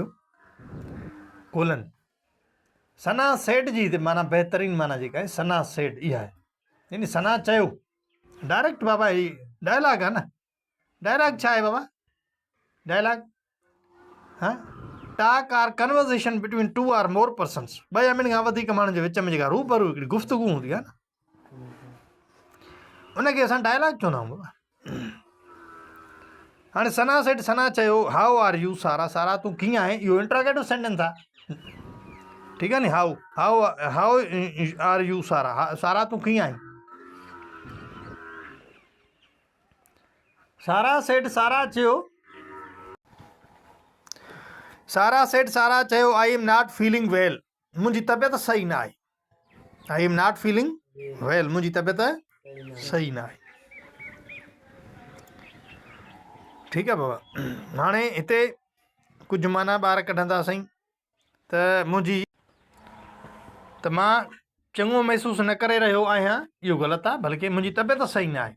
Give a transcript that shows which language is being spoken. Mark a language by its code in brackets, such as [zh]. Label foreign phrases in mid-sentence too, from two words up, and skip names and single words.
[sd] कोलन सना सेठ जी हिते माना बहितरीनु माना जेका आहे सना सेठ इहा आहे, यानी सना चयो डायरेक्ट बाबा, ही डायलॉग आहे न। डायलॉग छा आहे बाबा? [en] डायलॉग हाँ, talk or conversation between two or more persons, [sd] ॿ या ॿिनि खां वधीक माण्हुनि जे विच में जेका रूबरू हिकिड़ी गुफ़्तगू हूंदी आहे न, उनखे असां डायलॉग चवंदा आहियूं बाबा। हाणे सना सेठ सना चयो [en] how are you Sara, [sd] सारा तूं कीअं आहे, इहो [en] interrogative sentence [sd] आहे, ठीकु आहे नी। [en] how how how are you सारा, [sd] सारा तूं कीअं आहीं। सारा सेठ सारा चयो, सारा सेठ सारा चयो [en] I am not feeling well, [sd] मुंहिंजी तबियत सही न आहे। [en] I am not feeling well, [sd] मुंहिंजी तबियत सही न आहे। ठीकु आहे बाबा। हाणे हिते कुझु माना ॿार कढंदा साईं त मुंहिंजी, त मां चङो महसूसु न करे रहियो आहियां, इहो ग़लति आहे, बल्कि मुंहिंजी तबियत सही न आहे।